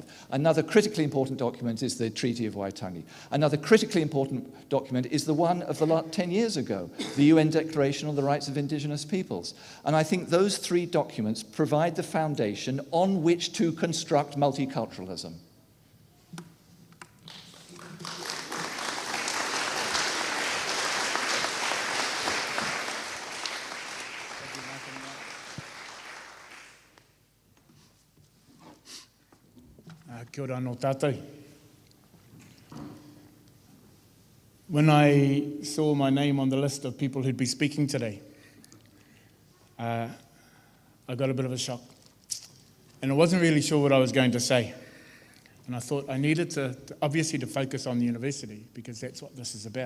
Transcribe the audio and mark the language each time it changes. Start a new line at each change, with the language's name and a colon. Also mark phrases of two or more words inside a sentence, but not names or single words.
English: Another critically important document is the Treaty of Waitangi. Another critically important document is the one of the last 10 years ago, the UN Declaration on the Rights of Indigenous Peoples. And I think those three documents provide the foundation on which to construct multiculturalism.
Māori: Kia ora anō tātou.
English: When I saw my name on the list of people who'd be speaking today, I got a bit of a shock. And I wasn't really sure what I was going to say. And I thought I needed to obviously to focus on the university, because that's what this is about.